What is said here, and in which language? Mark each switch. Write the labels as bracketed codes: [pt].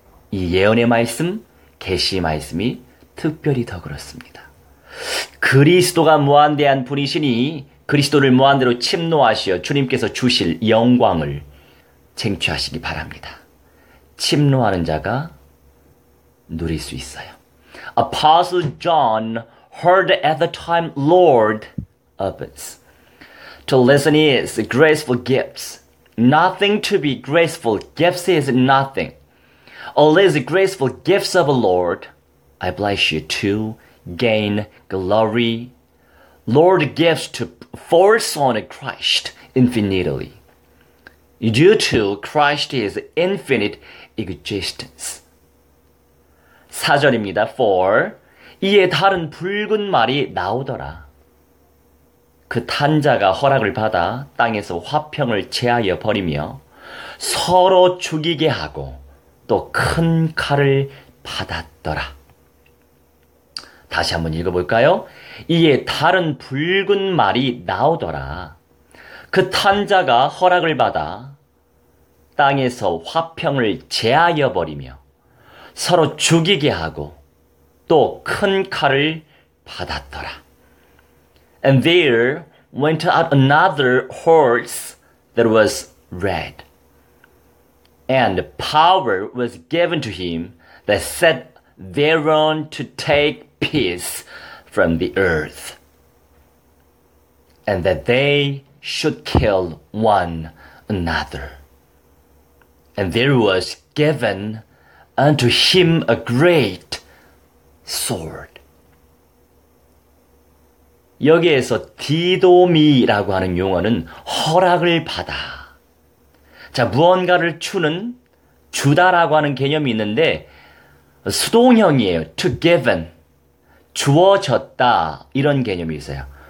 [ko] 이 예언의 말씀, 계시의 말씀이 특별히 더 그렇습니다. 그리스도가 무한대한 분이시니 그리스도를 무한대로 침노하시어 주님께서 주실 영광을 쟁취하시기 바랍니다. 침노하는 자가 누릴 수 있어요. [en] Apostle John heard at the time Lord opens. To listen is graceful gifts. Nothing to be graceful gifts is nothing. All is graceful gifts of the Lord. I bless you to gain glory. Lord gives to force on Christ infinitely. Due to Christ is infinite existence. [ko] 4절입니다. For 이에 다른 붉은 말이 나오더라. 그 탄자가 허락을 받아 땅에서 화평을 제하여 버리며 서로 죽이게 하고 또 큰 칼을 받았더라. 다시 한번 읽어볼까요? 이에 다른 붉은 말이 나오더라. 그 탄자가 허락을 받아 땅에서 화평을 제하여 버리며 서로 죽이게 하고 또 큰 칼을 받았더라. [en] And there went out another horse that was red. And power was given to him that sat thereon to take peace from the earth. And that they should kill one another. And there was given unto him a great sword. [ko] 여기에서 디도미라고 하는 용어는 허락을 받아. 자, 무언가를 주다라고 하는 개념이 있는데 수동형이에요. [en] to given, [ko] 주어졌다 이런 개념이 있어요.